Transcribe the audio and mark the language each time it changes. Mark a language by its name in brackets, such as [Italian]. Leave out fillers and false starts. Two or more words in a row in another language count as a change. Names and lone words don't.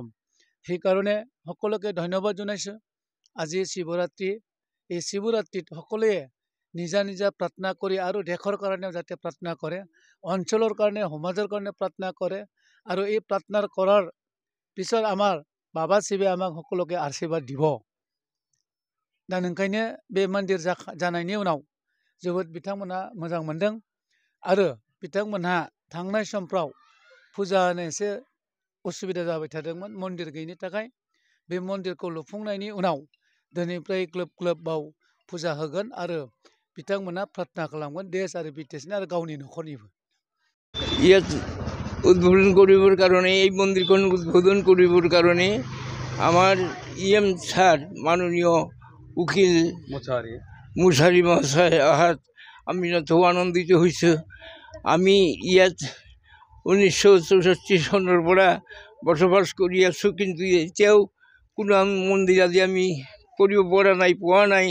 [Assamese] সেইকাৰণে সকলোকে ধন্যবাদ জনাইছোঁ। আজি শিৱৰাত্ৰি, এই শিৱৰাত্ৰিত সকলোৱে নিজা নিজা প্ৰাৰ্থনা কৰি আৰু দেশৰ কাৰণেও যাতে প্ৰাৰ্থনা কৰে, অঞ্চলৰ কাৰণে সমাজৰ কাৰণে প্ৰাৰ্থনা কৰে আৰু এই প্ৰাৰ্থনা কৰাৰ পিছত আমাৰ বাবা শিৱে আমাক সকলোকে आशीर्वाद দিব। [Bodo] दा नोंखायनो बे मन्दिर जानायनि उनाव जोबोद बिथांमोनहा मोजां मोनदों आरो बिथांमोनहा थांनाय समफ्राव फुजा होनो एसे उसुबिदा जाबाय थादोंमोन मन्दिर गैयिनि थाखाय। बे मन्दिरखौ लुफुंनायनि उनाव दिनैनिफ्राय ग्लोब ग्लोब बाव फुजा होगोन आरो बिथांमोनहा प्रार्थना खालामगोन देश आरो बिदेशनि आरो गावनि न'खरनिबो। [Assamese] ইয়াত উদ্বোধন কৰিবৰ কাৰণে এই মন্দিৰখন উদ্বোধন কৰিবৰ কাৰণে আমাৰ EM ছাৰ মাননীয় উকিল মুছাৰী মহাশয় অহাত আমি নথৈ আনন্দিত হৈছোঁ। আমি ইয়াত 1964 চনৰ পৰা বসবাস কৰি আছোঁ, কিন্তু এতিয়াও কোনো মন্দিৰ আদি আমি কৰিব পৰা নাই, পোৱা নাই।